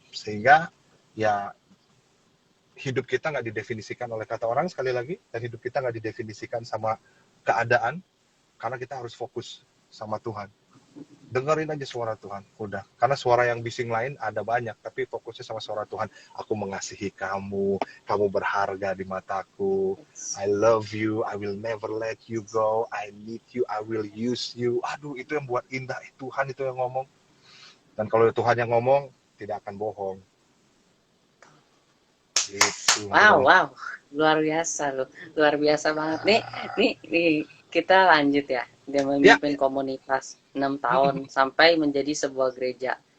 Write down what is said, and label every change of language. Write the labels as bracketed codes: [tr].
[id] Sehingga ya hidup kita nggak didefinisikan oleh kata orang, sekali lagi, dan hidup kita nggak didefinisikan sama keadaan, karena kita harus fokus sama Tuhan. Dengerin aja suara Tuhan, udah. Karena suara yang bising lain ada banyak, tapi fokusnya sama suara Tuhan. Aku mengasihi kamu, kamu berharga di mataku. [en] I love you, I will never let you go. I need you, I will use you. [id] Aduh, itu yang buat indah. Tuhan itu yang ngomong. Dan kalau Tuhan yang ngomong, tidak akan bohong. Gitu. Wow. Luar biasa loh. Luar biasa banget. Nih, kita lanjut ya. Dia memimpin komunitas 6 tahun sampai menjadi sebuah gereja.